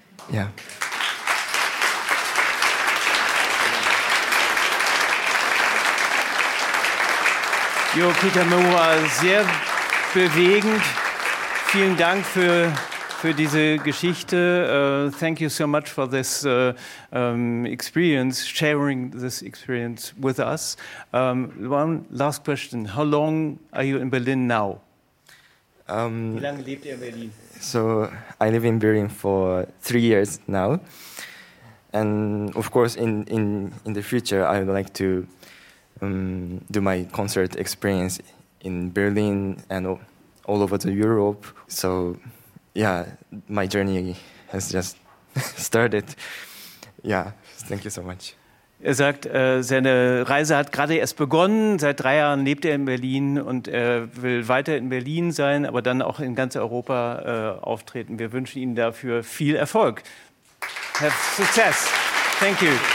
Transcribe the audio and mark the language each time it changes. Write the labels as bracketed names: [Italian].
[German] Ja. Jo, Peter Mua, sehr bewegend. Vielen Dank für diese Geschichte. [English] Thank you so much for this experience, sharing this experience with us. One last question. How long are you in Berlin now? [German] Wie lange lebt ihr in Berlin? [English] So, I live in Berlin for 3 years now. And of course, in the future, I would like to do my concert experience in Berlin and all over the Europe. So, yeah, my journey has just started. Yeah, thank you so much. [German] Er sagt, seine Reise hat gerade erst begonnen. Seit 3 Jahren lebt er in Berlin und er will weiter in Berlin sein, aber dann auch in ganz Europa auftreten. Wir wünschen Ihnen dafür viel Erfolg. [English] Have success. Thank you.